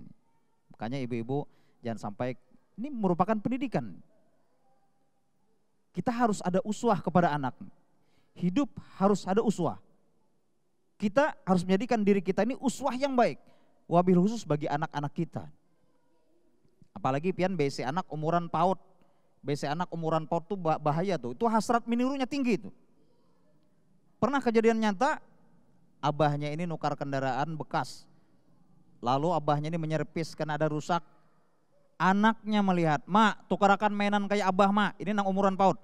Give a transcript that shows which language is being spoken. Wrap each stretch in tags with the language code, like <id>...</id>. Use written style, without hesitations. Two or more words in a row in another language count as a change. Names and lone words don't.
<id>Makanya ibu-ibu jangan sampai, ini merupakan pendidikan. Kita harus ada uswah kepada anak. Hidup harus ada uswah. Kita harus menjadikan diri kita ini uswah yang baik.</id> <ar>وبالخصوص</ar> <id>bagi anak-anak kita. Apalagi pian BC anak umuran PAUD. BC anak umuran PAUD tuh bahaya tuh. Itu hasrat menirunya tinggi tuh. Pernah kejadian nyata, abahnya ini nukar kendaraan bekas. Lalu abahnya ini menyerpis karena ada rusak.</id> <bjn>Anaknya melihat, mak tukarakan mainan kayak abah mak, ini nang umuran PAUD.</bjn>